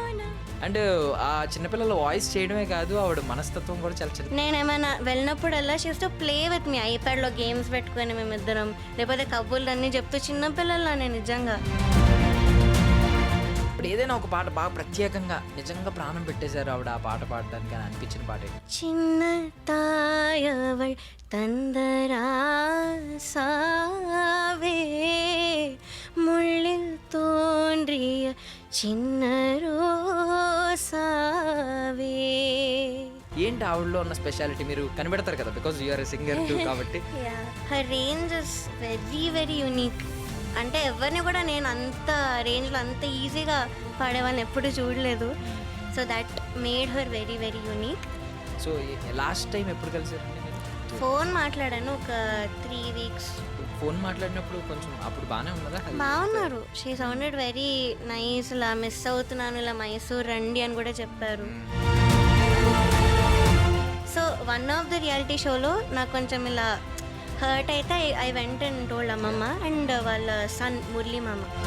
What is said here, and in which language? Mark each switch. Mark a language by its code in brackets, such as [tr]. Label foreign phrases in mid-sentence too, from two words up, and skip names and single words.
[te] అంటే ఆ చిన్నపిల్లల వాయిస్ చేయడమే కాదు, ఆవిడ మనస్తత్వం కూడా చాలా చిన్న. నేనేమైనా వెళ్ళినప్పుడల్లా [en] She's to play with me. [te] ఐప్యాడ్లో గేమ్స్ పెట్టుకొని మేమిద్దరం, లేకపోతే కబుర్లు అన్నీ చెప్తూ చిన్నపిల్లల్లా నేను నిజంగా. ఇప్పుడు ఏదైనా ఒక పాట బాగా ప్రత్యేకంగా నిజంగా ప్రాణం పెట్టేశారు ఆవిడ ఆ పాట పాడడానికి అని అనిపించిన పాట ఏంటి? [ta] சின்ன தாயவள் தந்தராசாவே முள்ளில் தோன்றிய சின்ன ரோசாவே. [te] ఏంటి ఆవిడలో ఉన్న స్పెషాలిటీ? మీరు కనిపెడతారు కదా, [en] because you're singer too [te] కాబట్టి. [en] Her range is very very unique. [te] అంటే ఎవరిని కూడా నేను అంత రేంజ్లో అంత ఈజీగా పాడేవాళ్ళని ఎప్పుడు చూడలేదు. [en] So that made her very very unique. So last time [te] ఎప్పుడు కలిసారండి మీరు? ఫోన్ మాట్లాడాను ఒక 3 weeks. ఫోన్ మాట్లాడినప్పుడు కొంచెం అప్పుడు బాగానే ఉన్నదా? బాగున్నారు. [en] She sounded very nice. [te] ఇలా మిస్ అవుతున్నాను, ఇలా మైసూర్ రండి అని కూడా చెప్పారు. [en] So one of the reality [te] షోలో నాకు కొంచెం ఇలా హర్ట్ అయితే [en] I went and told [te] అమ్మమ్మ అండ్ వాళ్ళ సన్ మురళీ మామ.